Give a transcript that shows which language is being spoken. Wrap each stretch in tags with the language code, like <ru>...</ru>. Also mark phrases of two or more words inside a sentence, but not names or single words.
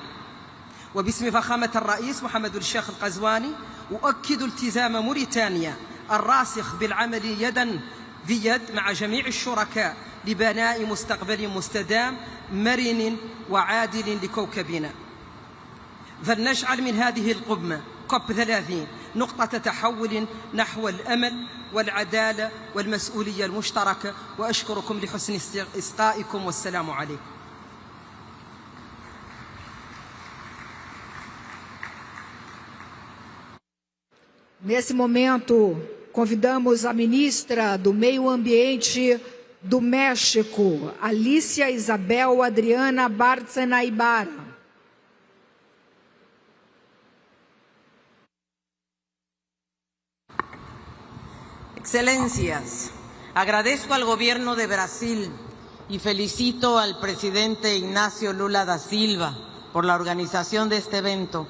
<ar>وباسم فخامة الرئيس محمد الشيخ القزواني أؤكد التزام موريتانيا الراسخ بالعمل يداً في يد مع جميع الشركاء لبناء مستقبل مستدام مرن وعادل لكوكبنا. فلنجعل من هذه القمة COP30 نقطة تحول نحو الأمل والعدالة والمسؤولية المشتركة، وأشكركم لحسن إصغائكم والسلام عليكم.</ar> <pt>Nesse momento, convidamos a ministra do Meio Ambiente do México, Alicia Isabel Adriana Bartzenaibara.</pt> <es>Excelencias, agradezco al Gobierno de Brasil y felicito al presidente Ignacio Lula da Silva por la organización de este evento.</es>